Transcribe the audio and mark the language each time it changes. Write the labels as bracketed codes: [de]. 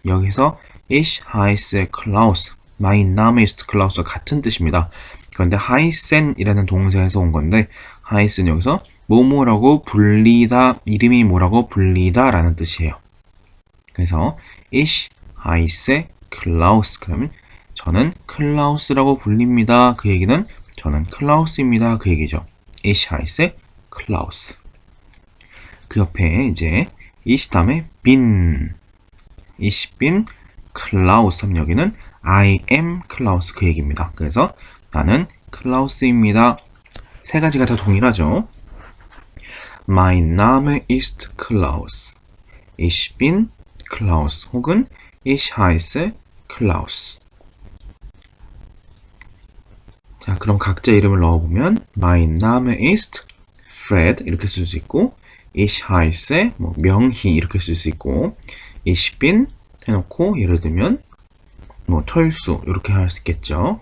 [ko] 여기서 [de] ich heiße Klaus. mein Name ist Klaus [ko] 와 같은 뜻입니다. 그런데 heißen이라는 동사에서 온 건데, heißen 여기서 뭐뭐라고 불리다, 이름이 뭐라고 불리다 라는 뜻이에요. [de] 그래서 ich heiße Klaus. [ko] 그러면 저는 클라우스라고 불립니다. 그 얘기는 저는 클라우스입니다. 그 얘기죠. [de] ich heiße Klaus. [ko] 그 옆에 이제 ich 다음에 bin. [de] ich bin Klaus [ko] 하면 여기는 [en] I am Klaus [ko] 그 얘기입니다. 그래서 나는 클라우스입니다. 3가지가 다 동일하죠. [de] Mein Name ist Klaus. Ich bin Klaus. 혹은 Ich heiße Klaus. [ko] 자, 그럼 각자 이름을 넣어보면 [de] Mein Name ist Fred [ko] 이렇게 쓸 수 있고, [de] Ich heiße [ko] 명희 이렇게 쓸 수 있고, [de] Ich bin [ko] 해놓고 예를 들면 철수 이렇게 할 수 있겠죠.